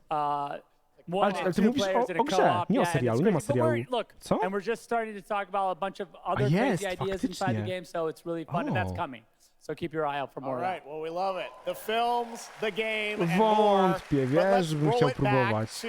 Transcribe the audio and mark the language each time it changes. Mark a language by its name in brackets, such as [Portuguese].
[Polish] Ale ty mówisz o grze, nie o serialu, nie ma serialu. Co? [English] And we're just starting to talk about a bunch of other crazy ideas inside the game, so it's really fun, and that's coming. So keep your eye out for more. All right, well, we love it. The films, the game, and [Polish] Wątpię, wiesz, bym chciał próbować.